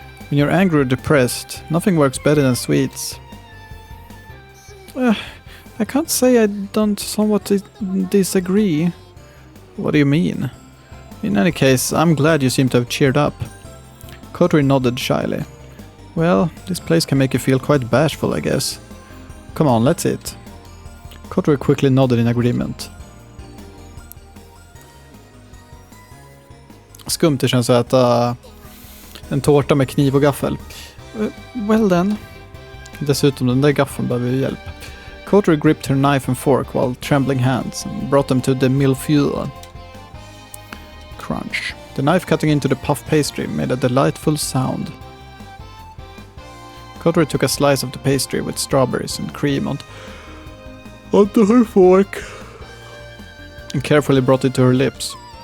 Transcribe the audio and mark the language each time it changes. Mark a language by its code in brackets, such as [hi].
[en] When you're angry or depressed, nothing works better than sweets. I can't say I don't somewhat disagree. What do you mean? In any case, I'm glad you seem to have cheered up. Coterie nodded shyly. Well, this place can make you feel quite bashful, I guess. Come on, let's eat. Coterie quickly nodded in agreement. [sv] Skumt det känns att äta en tårta med kniv och gaffel. [en] Well then. [sv] Dessutom den där gaffeln behöver ju hjälp. [en] Coterie gripped her knife and fork while trembling hands and brought them to the millefleur. Crunch. The knife cutting into the puff pastry made a delightful sound. Coterie took a slice of the pastry with strawberries and cream onto her fork and carefully brought it to her lips.